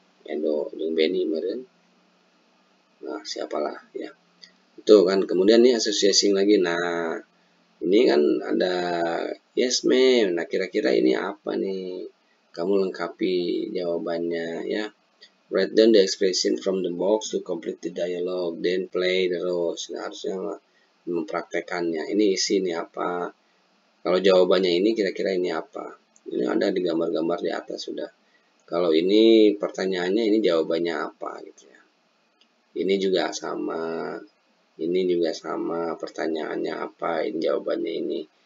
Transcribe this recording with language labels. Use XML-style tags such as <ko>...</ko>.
<id>Edo dan Benny meren. Nah, siapalah ya. Itu kan, kemudian nih associating lagi. Nah, Ini kan ada yes ma'am. Nah, kira-kira ini apa nih? Kamu lengkapi jawabannya ya.</id> <en>Write down the expression from the box to complete the dialogue, then play the roles.</en> <id>Nah, harusnya mempraktekannya. Ini isi nih apa? Kalau jawabannya ini kira-kira ini apa? Ini ada di gambar-gambar di atas sudah. Kalau ini pertanyaannya, ini jawabannya apa gitu ya. Ini juga sama. Ini juga sama, pertanyaannya apa, ini jawabannya ini.</id>